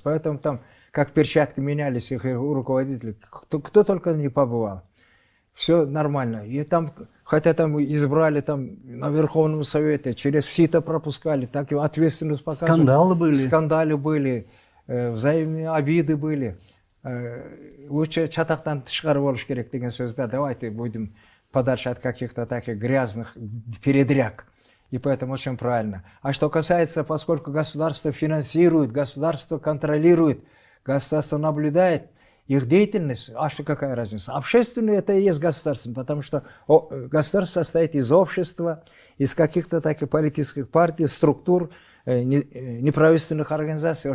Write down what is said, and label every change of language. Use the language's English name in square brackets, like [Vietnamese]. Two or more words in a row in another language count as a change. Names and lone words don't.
[Russian] Поэтому там, как перчатки менялись их руководители, кто только не побывал. Все нормально. И там, хотя там избрали там, на Верховном Совете, через сито пропускали, так и ответственность показывали. Скандалы были, взаимные обиды были. [Kyrgyz] Лучше чатақтан тышқары болуш керек деген сөзді. [Russian] Давайте будем подальше от каких-то таких грязных передряг. И поэтому очень правильно. А что касается, поскольку государство финансирует, государство контролирует, государство наблюдает их деятельность, а что какая разница? Общественное это и есть государство, потому что государство состоит из общества, из каких-то таких политических партий, структур, неправительственных организаций.